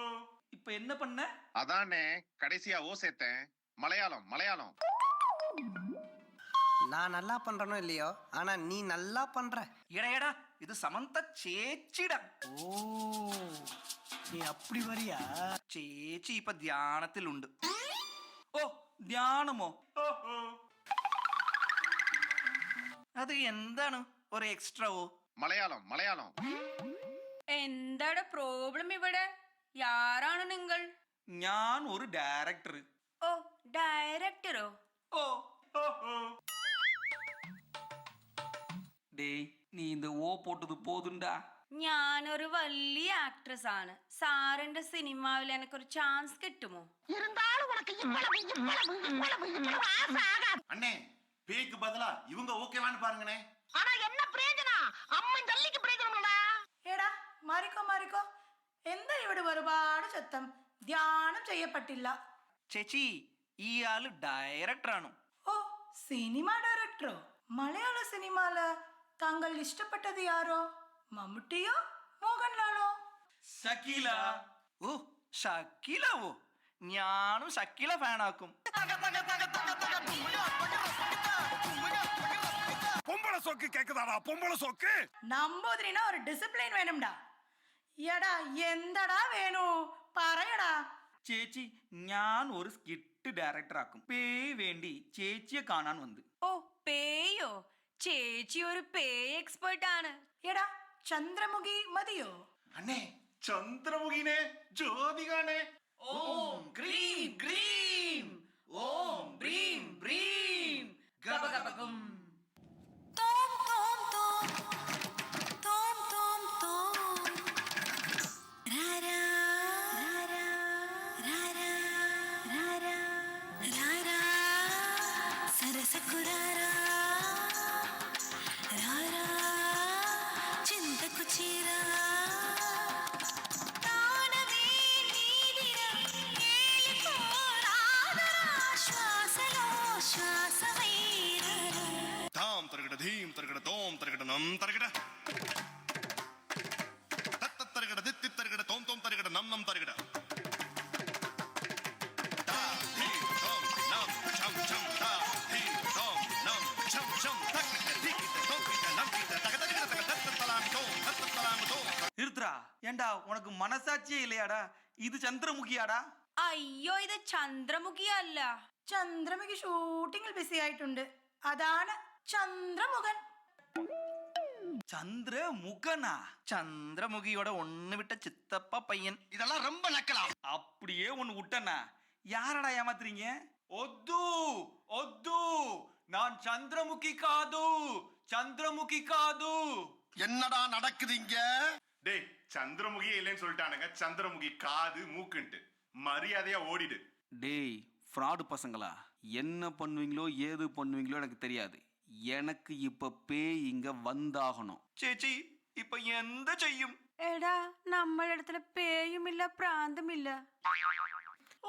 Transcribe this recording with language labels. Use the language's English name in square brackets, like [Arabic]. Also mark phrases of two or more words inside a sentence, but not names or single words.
[Tamil] இப்ப என்ன பண்ண? அதானே கடைசியா ஓ சேர்த்தேன். மலையாளம் மலையாளம். நான் நல்லா பண்றனோ இல்லையோ, ஆனா நீ நல்லா பண்ற. எடா எடா இது சமந்தா சேச்சிடா. ஓ நீ அப்படி வரியா? [Malayalam] ചേച്ചി ഇപ്പൊ ധ്യാനത്തിലുണ്ട്. ഓ ധ്യാനമോ? ഓഹോ. അത് എന്താണ് ഒരു എക്സ്ട്രാ? ഓ മലയാളം മലയാളം. എന്താണ് പ്രോബ്ലം ഇവിടെ? യാരാണ് നിങ്ങൾ? ഞാൻ ഒരു ഡയറക്ടർ. ഓ ഡയറക്ടറോ? ഓ ഓഹോ. [Tamil] டேய் நீ இந்த ஓ போட்டது போதுண்டா. [Malayalam] ഞാനൊരു വലിയ ആക്ട്രസ് ആണ്. സാറിന്റെ സിനിമാവിൽ എനിക്കൊരു ചാൻസ് കിട്ടുമോ? [Tamil] அண்ணே பேய்க்கு பதிலா இவங்க ஓகேவான்னு பாருங்கண்ணே. ஆனா என்ன பிரயோஜனம்? அம்மன் ஜல்லிக்கு பிரயோஜனம்டா. [Malayalam] എടാ മാറിക്കോ മാറിക്കോ. എന്താ ഇവിടെ ഒരുപാട് ശബ്ദം? ധ്യാനം ചെയ്യപ്പെട്ടില്ല. ചേച്ചി ഇയാള് ഡയറക്ടറാണ്. ഓ സിനിമ ഡയറക്ടറോ? മലയാള സിനിമയില് താങ്കൾ ഇഷ്ടപ്പെട്ടത് യാരോ? മമ്മൂട്ടിയോ മോഹൻലാലോ? ഷക്കീല. ഓ ഷക്കീലാവോ? ഞാനും ഷക്കീല ഫാനാക്കും. [Tamil] பொம்பளை சொக்கு கேக்குதாடா? பொம்பளை சொக்கு [Malayalam] നമ്പൂതിരിனா ഒരു ഡിസിപ്ലിൻ വേണംടാ. എടാ എന്തടാ വേണു പറയടാ. ചേച്ചി ഞാൻ ഒരു സ്കിറ്റ് ഡയറക്ടർ ആക്കും. പേയ് വേണ്ടി ചേച്ചിയെ കാണാൻ വന്ന്. ഓ പേയോ? ചേച്ചി ഒരു പേ എക്സ്പേർട്ട് ആണ്. എടാ ചന്ദ്രമുഖി മതിയോ? [Tamil] அண்ணே சந்திரமுகினே ஜோதிகானே. ഓം ഗ്രീം ഗ്രീം ഓം ബ്രീം ബ്രീം ഗബഗബഗം. [Telugu] తోం తోం తోం తోం తోం తోం రారా రారా రారా రారా రారా సరసకు రారా രാരാ చింతకు చీరా తానవే నీదిరా ఏలికోరాదరా శ్వాసలో శ్వాసమైరారా [Tamil] தாம் தரகட தீம் தரகட தோம் தரகட நம் தரகட தத்த தரகட தித்தி தரகட தோம் தோம் தரகட நம் நம் தரகட தா தீம் தோம் நம் சம் சம் தா தீம் தோம் நம் சம் சம் தக்கட திக்கிட தோக்கிட நம் கிட தக தரகட தக தத்த தலாம் தோம் தத்த தலாம் தோம். நிறுத்துறா. ஏண்டா உனக்கு மனசாட்சியே இல்லையாடா? இது சந்திரமுகியாடா? [Malayalam] അയ്യോ ഇത് ചന്ദ്രമുഖി അല്ല. ചന്ദ്രമുഖി ഷൂട്ടിങ്ങിൽ ബിസി ആയിട്ടുണ്ട്. അതാണ് ചന്ദ്രമുഖൻ. [Tamil] சந்திரமுகனா? சந்திரமுகியோட ஒண்ணு விட்ட சித்தப்பா பையன். இதெல்லாம் ரொம்ப நக்கலாம். அப்படியே ஒண்ணு விட்டனா யாரடா ஏமாத்துறீங்க? ஒத்து ஒத்து நான் சந்திரமுகி காது சந்திரமுகி காது. என்னடா நடக்குது இங்க? டேய் சந்திரமுகியே இல்லைன்னு சொல்லிட்டானுங்க. சந்திரமுகி காது மூக்குன்ட்டு மரியாதையா ஓடிடு. டேய் ஃப்ராடு பசங்களா, என்ன பண்ணுவீங்களோ ஏது பண்ணுவீங்களோ எனக்கு தெரியாது. எனக்கு இப்ப பேய் இங்க வந்தாகணும். [Malayalam] ചേച്ചി ഇപ്പൊ എന്താ ചെയ്യും? എടാ നമ്മുടെ അടുത്ത് പേയുമില്ല പ്രാന്തമില്ല.